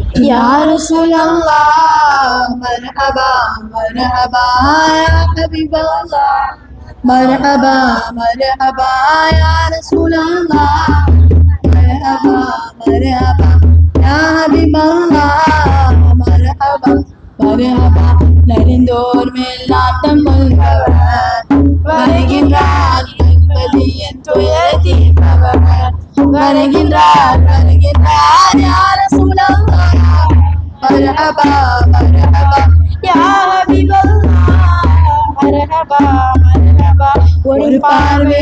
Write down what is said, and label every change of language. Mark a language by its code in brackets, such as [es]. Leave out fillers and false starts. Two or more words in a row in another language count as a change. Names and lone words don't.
[ar] يا رسول الله مرحبا مرحبا يا حبيب الله مرحبا مرحبا يا رسول الله مرحبا مرحبا يا حبيب الله مرحبا مرحبا [ta] நெறிந்தோர் மேல் நாட்டம் கொள்பவர் வருகின்றார் என்பதியின் துயர் தீர்ப்பவர் வருகின்றார் வருகின்றார் [ar] يا رسول الله مرحبا مرحبا يا حبيب الله مرحبا مرحبا [ta] ஒரு பார்வை